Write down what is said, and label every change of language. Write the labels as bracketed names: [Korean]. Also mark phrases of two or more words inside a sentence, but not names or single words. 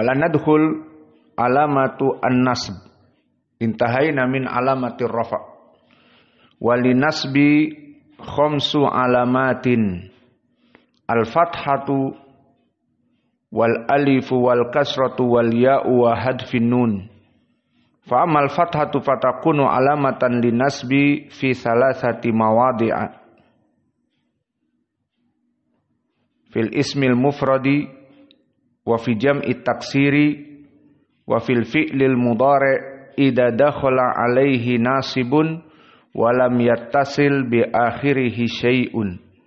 [Arabic] لا ندخل علامات النصب انتهينا من علامات الرفع وللنصب خمس علامات الفتحة والألف والكسرة والياء وحذف النون فأما الفتحة فتكون علامة للنصب في ثلاثة مواضع في الاسم المفرد وفي جمع التكسير وفي الفعل المضارع إذا دخل عليه ناصب ولم يتصل بآخره شيء.